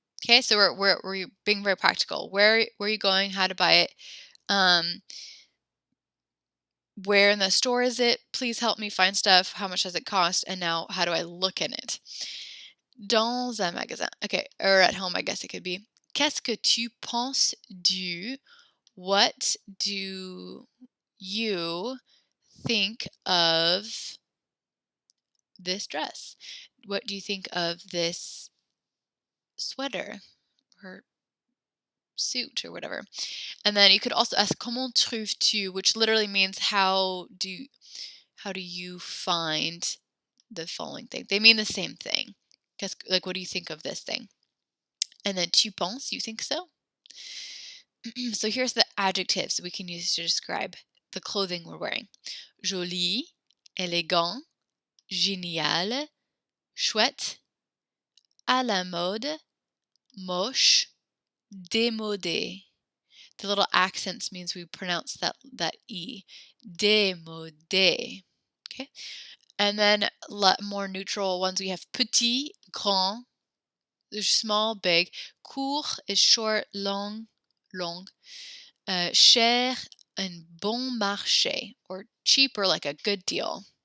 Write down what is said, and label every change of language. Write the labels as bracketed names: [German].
[English] Okay, so we're being very practical. Where are you going? How to buy it? Um, where in the store is it? Please help me find stuff. How much does it cost? And now, how do I look in it? [French] Dans un magasin. [English] Okay, or at home, I guess it could be. [French] Qu'est-ce que tu penses du? [English] What do you think of this dress? What do you think of this sweater or suit or whatever? And then you could also ask [French] comment trouves-tu, [English] which literally means how do you find the following thing? They mean the same thing. Like, what do you think of this thing? And then tu penses, you think so? So here's the adjectives we can use to describe the clothing we're wearing. [French] Joli, élégant, génial, chouette, à la mode, moche, démodé. [English] The little accents means we pronounce that E. Démodé. Okay? And then more neutral ones, we have petit, grand, small, big. Court is short, long, long. Cher and bon marché, or cheaper, like a good deal.